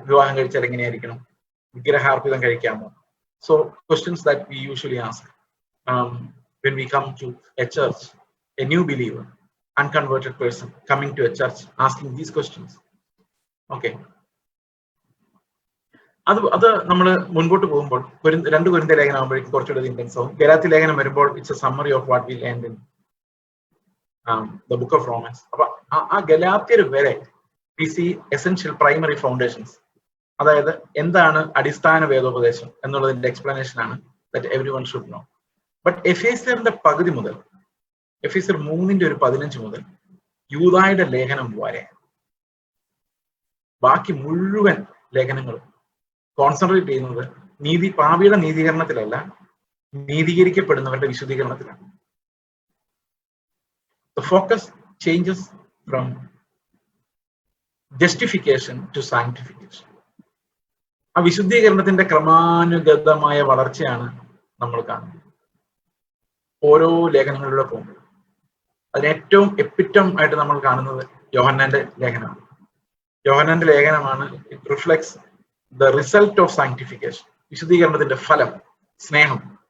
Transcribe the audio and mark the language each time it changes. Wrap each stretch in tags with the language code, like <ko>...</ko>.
<ml>വിവാഹം കഴിച്ചാൽ എങ്ങനെയായിരിക്കണം, വിഗ്രഹാർപ്പിതം കഴിക്കാമോ?</ml> <en>So questions that we usually ask when we come to a church, a new believer, unconverted person coming to a church asking these questions.</en> <ml>Okay, അത് നമ്മൾ മുൻപോട്ട് പോകുമ്പോൾ 2 Corinth ലേഖനം ആകുമ്പോഴേക്കും കുറച്ചുകൂടി ഇന്റൻസ് ആവും. ഗലാത്യ ലേഖനം വരുമ്പോൾ</ml> <en>It's a summary of what we learned in the book of Romans.</en> <ml>അപ്പൊ ആ ഗലാത്യർ വരെ</ml> <en>we see essential primary foundations.</en> <ml>അതായത് എന്താണ് അടിസ്ഥാന വേദോപദേശം എന്നുള്ളതിന്റെ എക്സ്പ്ലനേഷൻ ആണ്</ml> <en>that everyone should know.</en> <ml>But എഫേസ്യറിന്റെ പകുതി മുതൽ, എഫേസ്യർ 3:15 മുതൽ യൂദായുടെ ലേഖനം വരെ ബാക്കി മുഴുവൻ ലേഖനങ്ങളും കോൺസെൻട്രേറ്റ് ചെയ്യുന്നത് പാപിയുടെ നീതീകരണത്തിലല്ല, നീതീകരിക്കപ്പെടുന്നവരുടെ വിശുദ്ധീകരണത്തിലാണ്.</ml> <en>The focus changes from justification to sanctification.</en> <ml>ആ വിശുദ്ധീകരണത്തിന്റെ ക്രമാനുഗതമായ വളർച്ചയാണ് നമ്മൾ കാണുന്നത്. ഓരോ ലേഖനങ്ങളിലൂടെ പോകുമ്പോൾ അതിന് ഏറ്റവും എപ്പിറ്റം ആയിട്ട് നമ്മൾ കാണുന്നത് യോഹന്നാന്റെ ലേഖനമാണ്. യോഹന്നാന്റെ ലേഖനമാണ്</ml> <en>it reflects the result of sanctification,</en> <ml>വിശുദ്ധീകരണത്തിന്റെ ഫലം, സ്നേഹം.</ml>